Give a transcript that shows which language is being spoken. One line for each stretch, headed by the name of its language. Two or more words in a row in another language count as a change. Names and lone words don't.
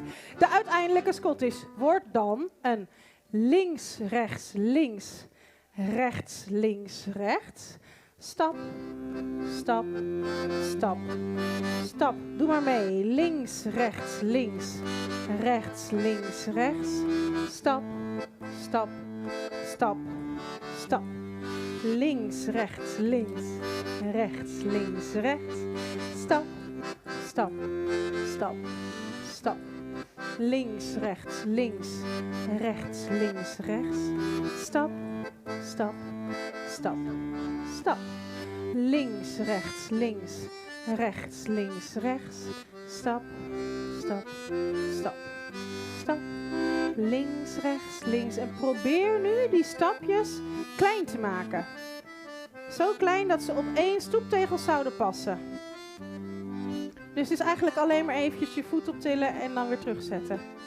Dutch: De uiteindelijke Scottish wordt dan een links, rechts, links, rechts, links, rechts. Stap, stap, stap, stap. Doe maar mee. Links, rechts, links, rechts, links, rechts. Stap, stap, stap, stap. Links, rechts, links, rechts, links, rechts. Stap, stap, stap, stap. Links, rechts, links, rechts, links, rechts. Stap, stap, stap, stap. Links, rechts, links, rechts, links, rechts. Stap, stap, stap, stap. Links, rechts, links. En probeer nu die stapjes klein te maken. Zo klein dat ze op 1 stoeptegel zouden passen. Dus het is eigenlijk alleen maar eventjes je voet optillen en dan weer terugzetten.